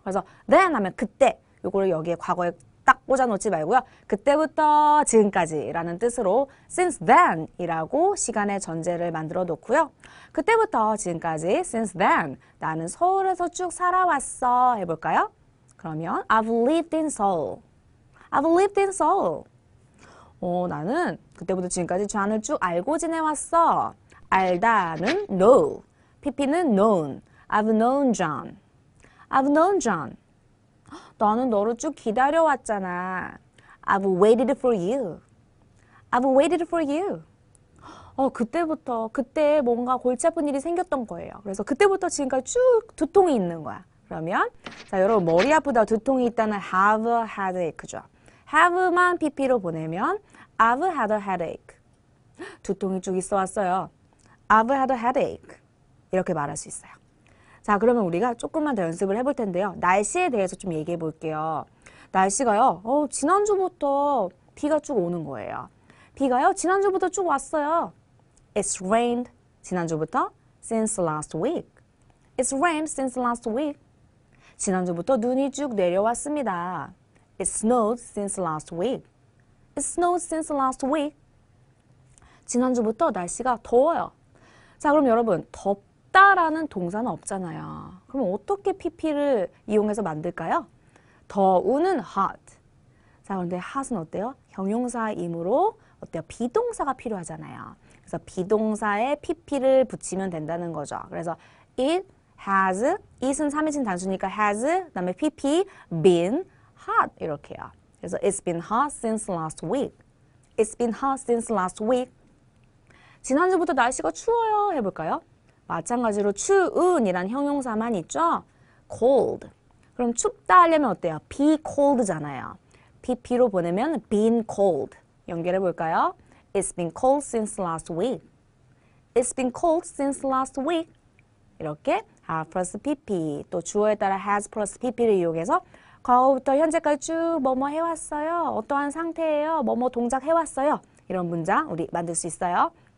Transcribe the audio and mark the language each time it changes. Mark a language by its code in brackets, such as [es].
[ko] 그래서 then 하면 그때, 요거를 여기에 과거에 딱 꽂아놓지 말고요. 그때부터 지금까지라는 뜻으로 since then 이라고 시간의 전제를 만들어 놓고요. 그때부터 지금까지 since then 나는 서울에서 쭉 살아왔어 해볼까요? 그러면 [en] I've lived in Seoul. I've lived in Seoul. [ko] 나는 그때부터 지금까지 존을 쭉 알고 지내왔어. 알다는 [en] know. pp는 known. I've known John. I've known John. [ko] 나는 너를 쭉 기다려왔잖아. [en] I've waited for you. I've waited for you. [ko] 그때부터, 그때 뭔가 골치 아픈 일이 생겼던 거예요. 그래서 그때부터 지금까지 쭉 두통이 있는 거야. 그러면, 자, 여러분, 머리 아프다, 두통이 있다는 have a headache죠. [en] have만 [ko] pp로 보내면 [en] I've had a headache. [ko] 두통이 쭉 있어 왔어요. [en] I've had a headache. [ko] 이렇게 말할 수 있어요. 자, 그러면 우리가 조금만 더 연습을 해볼 텐데요. 날씨에 대해서 좀 얘기해 볼게요. 날씨가요, 지난주부터 비가 쭉 오는 거예요. 비가요, 지난주부터 쭉 왔어요. [en] It's rained. [ko] 지난주부터 [en] since last week. It's rained since last week. [ko] 지난주부터 눈이 쭉 내려왔습니다. [en] It snowed since last week. It snowed since last week. [ko] 지난주부터 날씨가 더워요. 자, 그럼 여러분, 덥다라는 동사는 없잖아요. 그럼 어떻게 pp를 이용해서 만들까요? 더우는 hot. 자, 그런데 hot은 어때요? 형용사이므로 어때요? 비동사가 필요하잖아요. 그래서 비동사에 pp를 붙이면 된다는 거죠. 그래서 it has, it은 3인칭 단수니까 has, 그 다음에 pp, [en] been hot [ko] 이렇게요. 그래서 [en] it's been hot since last week. It's been hot since last week. [ko] 지난주부터 날씨가 추워요 해볼까요? 마찬가지로 추운이란 형용사만 있죠? [en] cold. [ko] 그럼 춥다 하려면 어때요? [en] be cold잖아요. [ko] pp로 보내면 been cold. 연결해 볼까요? [en] It's been cold since last week. It's been cold since last week. [ko] 이렇게 have plus pp, 또 주어에 따라 has plus pp를 이용해서 과거부터 현재까지 쭉 뭐뭐 해왔어요. 어떠한 상태예요. 뭐뭐 동작 해왔어요. 이런 문장 우리 만들 수 있어요.